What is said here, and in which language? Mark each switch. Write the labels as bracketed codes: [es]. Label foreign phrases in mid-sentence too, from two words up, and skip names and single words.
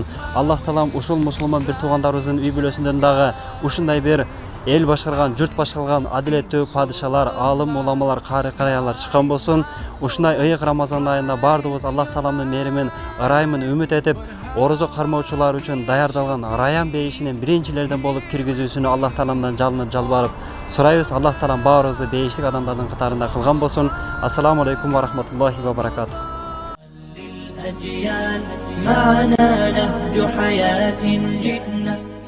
[ky] Аллах таалам ушул мусулман бир туугандарыбыздын үй бүлөсүндөн дагы ушундай бир эл башкарган, журт башкарган адилеттүү падышалар, аалым уламалар, каары караялар чыккан болсун. Ушундай ыйык Рамазан айында баардыгыбыз Аллах тааламдын мээримин, ырайымын үмүт этип, орозо кармоочулар үчүн даярдалган Раян бейишинин биринчилерден болуп киргизүүсүнү Аллах тааламдан жалынып жалбарып сурайбыз. Аллах таалам баарыбызды бейиштик адамдардын катарында кылган болсун. [ar] السلام عليكم ورحمة الله وبركاته. معنا نهج حياة جئنا